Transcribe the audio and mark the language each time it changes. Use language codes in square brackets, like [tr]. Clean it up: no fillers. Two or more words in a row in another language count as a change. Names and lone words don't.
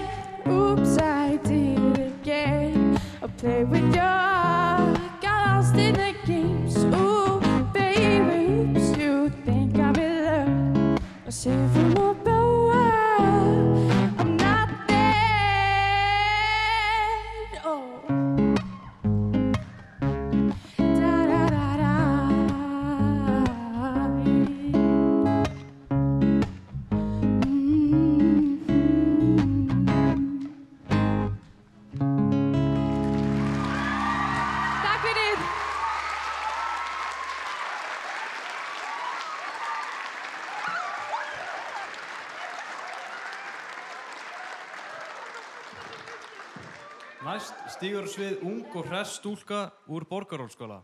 [en] Oops, I did it again. I played with your heart, got lost in the games. Ooh, baby, oops, you think I'm in love. I say from above, I'm not there. Oh. Da da da da. [sv] Tack för det. [is] Næst stígur á svið ung og hress stúlka úr Borgarhólsskóla.